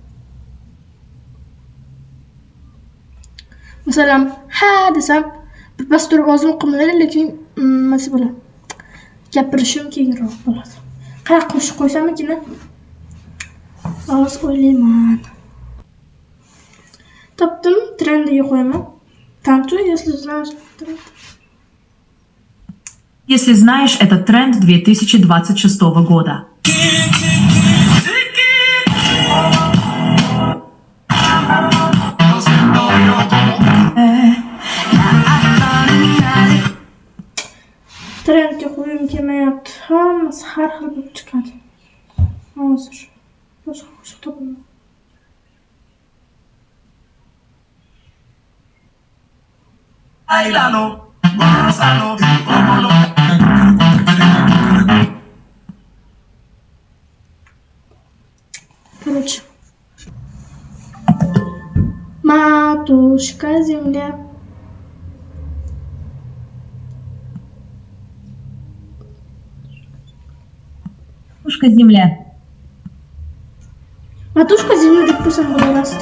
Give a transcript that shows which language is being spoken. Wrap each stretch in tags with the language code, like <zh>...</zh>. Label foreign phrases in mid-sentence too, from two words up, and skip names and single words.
<uz>Masalan, ha desam, bir bas turib ovozim qilmaydi, lekin nima bo'ladi? Gapirishim keyinroq bo'ladi. Qanaqa qo'shiq qo'ysam ekan? Hozir o'ylayman. Topdim, trendiga qo'yaman.</uz> <ru>Tanto, если знаешь тренд. Если знаешь этот тренд 2026 года.</ru> <uz>Trendga qo'yim kelmayapti. Hammasi har xil bo'lib chiqadi. Hozir boshqa qo'shiq topaman.</uz> <es>Bailalo, gózalo, cómolo.</es> <ru>Короче. Матушка земля. Матушка земля. Матушка земля</ru> <uz>deb qo'ysam bo'laverasizda.</uz>